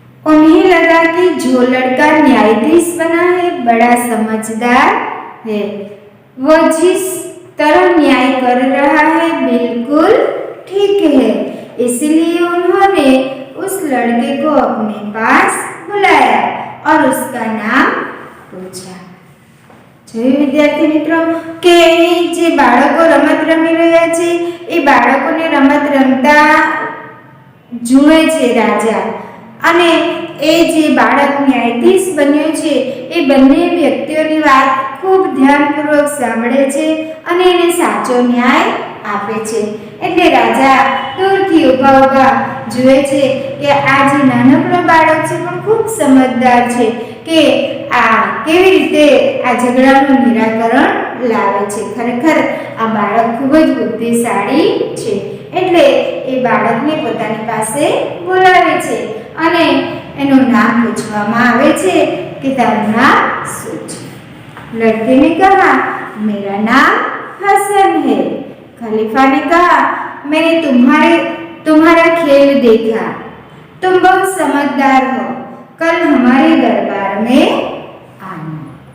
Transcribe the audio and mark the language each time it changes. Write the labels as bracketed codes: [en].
[hi] उन्हें लगा कि जो लड़का न्यायाधीश बना है बड़ा समझदार है. वो जिस तरह न्याय कर रहा है बिल्कुल ठीक है. इसलिए उन्होंने उस लड़के को अपने पास बुलाया और उसका नाम पूछा. [gu] જોયું વિદ્યાર્થી મિત્રો કે જે બાળકો રમત રમી રહ્યા છે એ બાળકોને રમત રમતા જુએ છે રાજા, અને એ જે બાળક ન્યાયાધીશ બન્યો છે એ બંને વ્યક્તિઓની વાત ખૂબ ધ્યાનપૂર્વક સાંભળે છે અને એને સાચો ન્યાય આપે છે. એટલે રાજા દૂરથી ઊભા જુએ છે કે આ જે નાનકડો બાળક છે પણ ખૂબ સમજદાર છે કે આ કેવી રીતે આ ઝઘડાનું નિરાકરણ લાવે છે. ખરેખર આ બાળક ખૂબ જ બુદ્ધિશાળી છે. એટલે એ બાળકને પોતાની પાસે બોલાવે છે અને એનું નામ પૂછવામાં આવે છે કે તારું નામ શું છે? [hi] लड़के ने कहा मेरा नाम हसन है. खलीफा ने कहा मैंने तुम्हारा खेल देखा. तुम बहुत समझदार हो. कल हमारे दरबार में आना.